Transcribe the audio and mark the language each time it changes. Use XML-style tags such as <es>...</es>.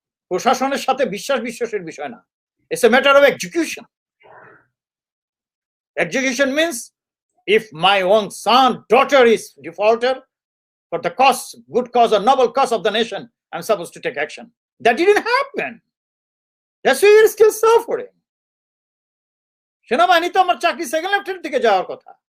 <bn>প্রশাসনের সাথে বিশ্বাসের বিষয় না,</bn> <en>it's a matter of execution. Execution means if my own son, daughter is defaulter for the cause, good cause or noble cause of the nation, I'm supposed to take action. That didn't happen. That's why you're still suffering.</en> <bn>সেনাবাহিনী তো আমার চাকরি second lieutenant থেকে যাওয়ার কথা।</bn>